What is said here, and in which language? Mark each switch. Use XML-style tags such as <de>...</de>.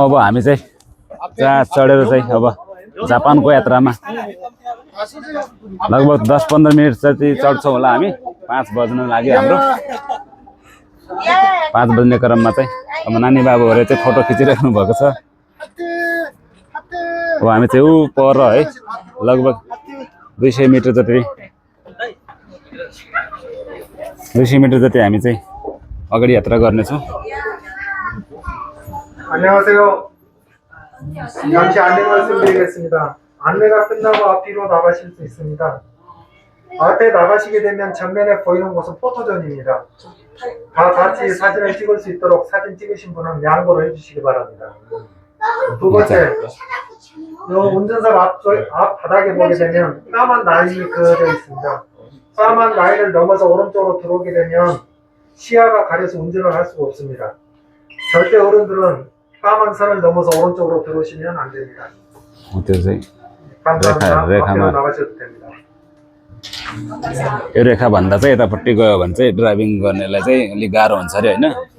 <ne>अब हामी चाहिँ जहाज चढेर चाहिँ अब जापानको यात्रामा लगभग 10-15 मिनट जति चढ्छौँ होला हामी। 5 बज्न लाग्यो हाम्रो। 5 बज्ने क्रममा चाहिँ अब नानी बाबुहरूले चाहिँ फोटो खिचिराख्नु भएको छ। अब हामी चाहिँ ऊ पर है लगभग 200 मिटर जति 200 मिटर जति हामी चाहिँ अगाडि यात्रा गर्नेछौँ।</ne> <ko>안녕하세요. 잠시 안내 말씀드리겠습니다. 안내가 끝나고 앞뒤로 나가실 수 있습니다. 앞에 나가시게 되면 전면에 보이는 곳은 포토존입니다. 다 같이 사진을 찍을 수 있도록 사진 찍으신 분은 양보를 해주시기 바랍니다. 두 번째, 요 운전석 앞 바닥에 보게 되면 까만 라인이 그어져 있습니다. 까만 라인을 넘어서 오른쪽으로 들어오게 되면 시야가 가려서 운전을 할 수가 없습니다. 절대 어른들은 까만 선을 넘어서 오른쪽으로 들어오시면 안 됩니다.</ko> <ne>त्यो चाहिँ</ne> <ko>감사합니다.</ko> <ne>रेखामा</ne> <ko>앞으로 나가셔도 됩니다.</ko> <ne>यो रेखाभन्दा चाहिँ यतापट्टि गयो भने चाहिँ ड्राइभिङ गर्नेलाई चाहिँ अलिक गाह्रो हुन्छ अरे होइन।</ne>